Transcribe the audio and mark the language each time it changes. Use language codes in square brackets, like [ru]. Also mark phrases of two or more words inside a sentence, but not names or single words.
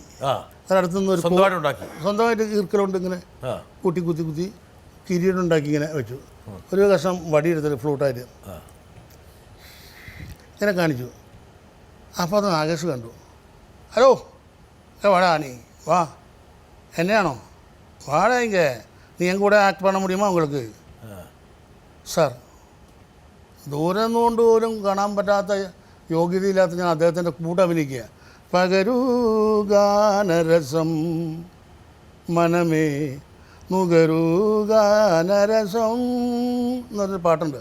[ml] അതിനടുത്തുനിന്ന് ഒരു സ്വന്തമായിട്ട് ഈർക്കലുണ്ട് ഇങ്ങനെ കൂട്ടി കുത്തി കിരീടം ഉണ്ടാക്കി ഇങ്ങനെ വെച്ചു. ഒരു കഷ്ണം വടിയെടുത്തിട്ട് ഫ്ലൂട്ടായിട്ട് ഇങ്ങനെ കാണിച്ചു. അപ്പോൾ അത് നാഗേഷ് കണ്ടു. ഹലോ, വാടാ നീ [ta] வா, என்னையானோ வாடா இங்கே, நீ என் கூட ஆக்ட் பண்ண முடியுமா உங்களுக்கு? [ml] സാർ, ദൂരം നിന്നുകൊണ്ട് പോലും കാണാൻ പറ്റാത്ത യോഗ്യതയില്ലാത്ത ഞാൻ അദ്ദേഹത്തിൻ്റെ കൂടെ അഭിനയിക്കുക. പകരൂ ഗാനരസം മനമേ നുകരുഗാനരസം എന്നൊരു പാട്ടുണ്ട്.